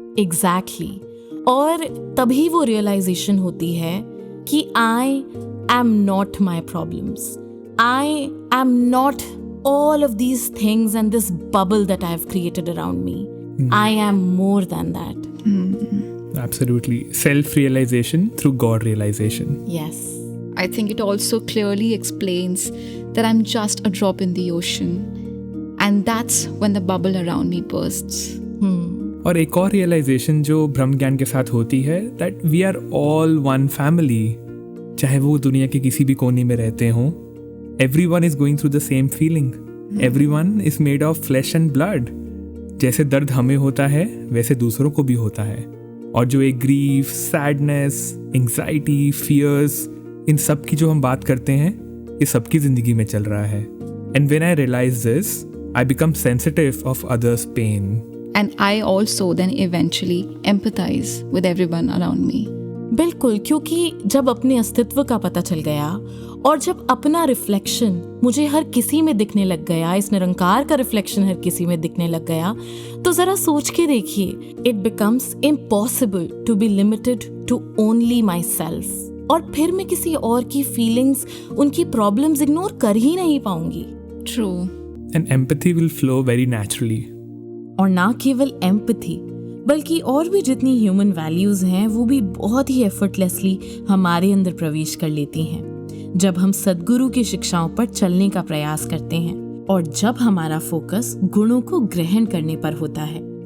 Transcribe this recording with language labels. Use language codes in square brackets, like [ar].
[en] Exactly. [hi] और तभी वो रियलाइजेशन होती है कि [en] I am not my problems, I am not all of these things and this bubble that I have created around me. I am more than that. Absolutely. Self-realization through God-realization. Yes. I think it also clearly explains that I'm just a drop in the ocean, and that's when the bubble around me bursts. [hi] और एक और realization जो ब्रह्म ज्ञान के साथ होती है, [en] that we are all one family. [hi] चाहे वो दुनिया के किसी भी कोने में रहते हों, [en] everyone is going through the same feeling. Everyone is made of flesh and blood. [hi] जैसे दर्द हमें होता है वैसे दूसरों को भी होता है। और जो एक ग्रीफ, सैडनेस, एंग्जाइटी, फियर्स, इन सब की जो हम बात करते हैं, ये सबकी ज़िंदगी में चल रहा है। [en] And when I realize this, I become sensitive of others' pain. And I also then eventually empathize with everyone around me. [hi] बिल्कुल, क्योंकि जब अपने अस्तित्व का पता चल गया और जब अपना रिफ्लेक्शन मुझे हर किसी में दिखने लग गया, इस निरंकार का रिफ्लेक्शन हर किसी में दिखने लग गया, तो जरा सोच के देखिए, [en] It becomes impossible to be limited to only my self. [hi] और फिर मैं किसी और की फीलिंग्स, उनकी प्रॉब्लम्स इग्नोर कर ही नहीं पाऊंगी। [en] True. And empathy will flow very naturally. [hi] और ना केवल एम्पैथी बल्कि और भी जितनी ह्यूमन वैल्यूज हैं वो भी बहुत ही एफर्टलेसली हमारे अंदर प्रवेश कर लेती हैं जब हम सद्गुरु की शिक्षाओं पर चलने का प्रयास करते हैं और जब हमारा फोकस गुणों को ग्रहण करने पर होता है।